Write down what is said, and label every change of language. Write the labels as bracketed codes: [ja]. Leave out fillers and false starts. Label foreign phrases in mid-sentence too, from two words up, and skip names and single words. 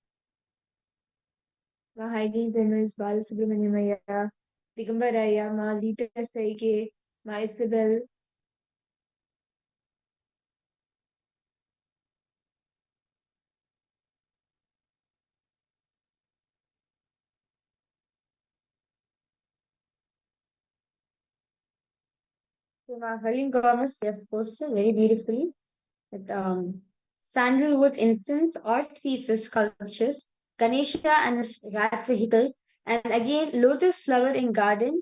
[en] Ma Heidi Dennis, Balasubramanyamaya, Digambaraya, Ma Lita Saike, Ma Isabel, So my Halim Gomes, you have posted very beautifully with sandalwood incense, art pieces, sculptures, Ganesha and his rat vehicle, and again lotus flower in garden.